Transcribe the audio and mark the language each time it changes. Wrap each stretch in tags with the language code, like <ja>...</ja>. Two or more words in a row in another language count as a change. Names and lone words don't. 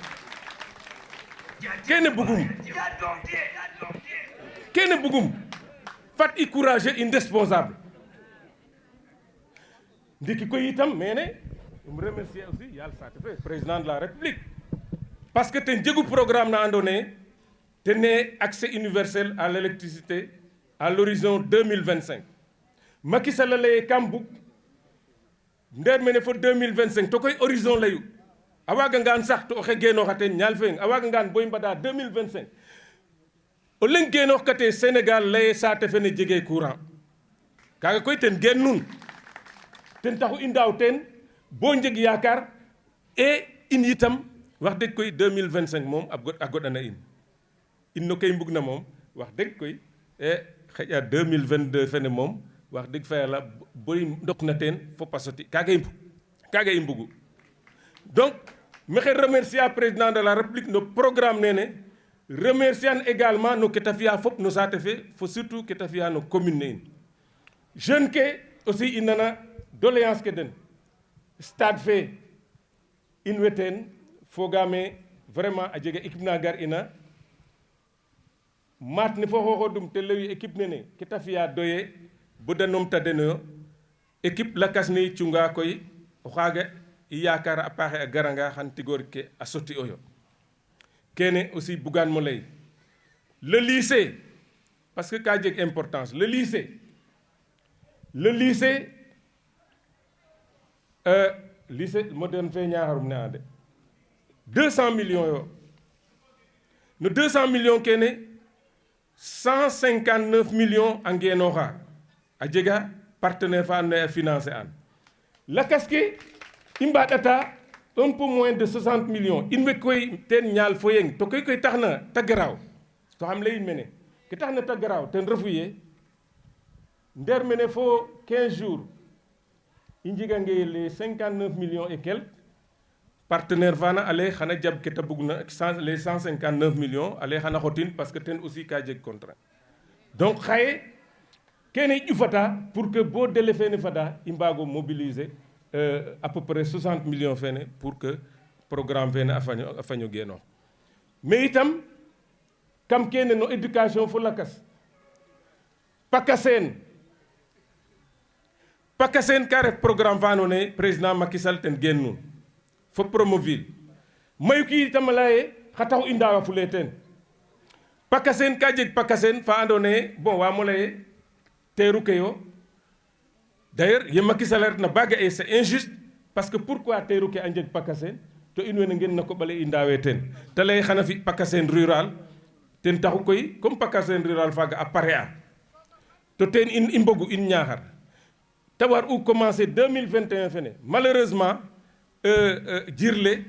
<srr>fat i courager in responsable ndiki koy itam mene um</srr> <fr>remercier aussi</fr> <srr>yal saate fe</srr> <fr>président de la république parce que</fr> <srr>ten jegu programme na andoona yee ten ne</srr> <fr>accès universel à l'électricité à l'horizon</fr> <srr>2025 Macky Sall lay kam bug ndeer mene fo 2025 to koy horizon layu a waagangaan sax to oxe geenooxa teen ñaal feng a waagangaan boy mbada 2025 o leng geenoox kate Sénégal laye saate fene jege courant kaaga koy ten geen nun ten taxu i ndaaw teen bo njeg yaakaar et in itam wax dëgg koy 2025 moom a goɗana in no koy mbug na moom wax dëgg koy xëƴa 2022 fene moom wax dëgg fa yàlla boy ndok na teen fo pasoti kaaga i mbugu donc maxey</srr> <fr>remercier président de la république</fr> <srr>no programme nene</srr> <fr>remercier également</fr> <srr>no ke ta fi'a fop no saate fe fo surtout ke ta fi'a no commune ne in jeune ke aussi i nana doléance ke den stade fe in way teen fogaame vraiment a jega équipe na gar ina maat ne fo xooxodum te lewi équipe nene ke ta fi'a doye bo da numta denoyo équipe lakas ne i cunga koy o xaaga i yaakaara a paaxe a garanga xan tigoor ke a soti oyo kene aussi bugaan mo lay</srr> <fr>le lycée parce que</fr> <srr>ka jeg</srr> <fr>importance le lycée lycée moderne</fr> <srr>fe ñaaxarum ne ande 200 millions yo no 200 millions kene 159 millions a ngeenooxa a jega partenaire fa andoona yee a financer an lakas ke i mbaɗata</srr> <fr>un peu moins de 60 millions</fr> <srr>in way koy teen ñaal fo yeng to koy tax na ta garaaw to xam layin mene ke tax na ta garaaw ten refu ye ndeer mene fo 15 jours i njegange</srr> <fr>les 59 millions et quelques partenaire</fr> <srr>fana ale xana jab ke ta bugna</srr> <fr>les 159 millions</fr> <srr>ale xana xotin</srr> <fr>parce que</fr> <srr>ten aussi ka jeg contrat donc xaye kene i ƴufata</srr> <fr>pour que</fr> <srr>bo délai fene fada i mbaago</srr> <fr>mobiliser à peu près 60 millions</fr> <srr>fene</srr> <fr>pour que programme</fr> <srr>fene a faño geenoox mais itam kam kene no éducation fo lakas Pakaseen ka ref programme fa andoona yee président Macky Sall ten geen nun fo Promoville mayu ki itam a laya ye xa taxu i ndaawafulee teen Pakaseen ka jeg Pakaseen fa andoona yee bon waam o lay ee teeru ke yo d'ailleurs ye Macky Sall retna ba ga'e</srr> <fr>c'est injuste parce que pourquoi</fr> <srr>teeru ke a njeg Pakaseen to in wene ngen na koɓale i ndaawe teen te lay xana fi Pakaseen rural ten taxu koy comme Pakaseen rural faaga a pare a to teen in i mbogu in Ñaaxar te war u commencer 2021 fene malheureusement jirle</srr>